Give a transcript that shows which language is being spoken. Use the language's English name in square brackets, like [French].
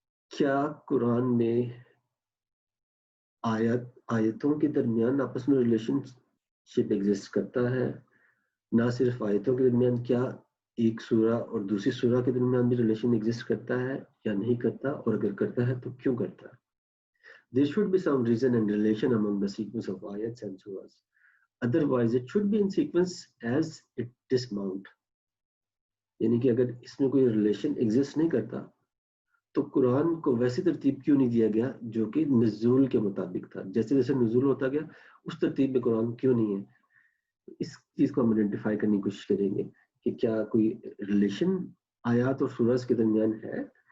[Hindi] क्या कुरान में आयतों के दरमियान आपस में रिलेशनशिप एग्जिस्ट करता है? ना सिर्फ आयतों के दरमियान, क्या एक सूरा और दूसरी सूरा के दरमियान भी रिलेशन एग्जिस्ट करता है या नहीं करता, और अगर करता है तो क्यों करता है? [English] There should be some reason and relation among the sequence of ayats and surahs. Otherwise, it should be in sequence as it dismount. [Hindi] यानी कि अगर इसमें कोई रिलेशन एग्जिस्ट नहीं करता तो कुरान को वैसी तरतीब क्यों नहीं दिया गया जो कि नुज़ूल के मुताबिक था? जैसे जैसे नुज़ूल होता गया उस तरतीब में कुरान क्यों नहीं है? इस चीज को हम आइडेंटिफाई करने की कोशिश करेंगे कि क्या कोई रिलेशन आयात और सूरज के दरमियान है.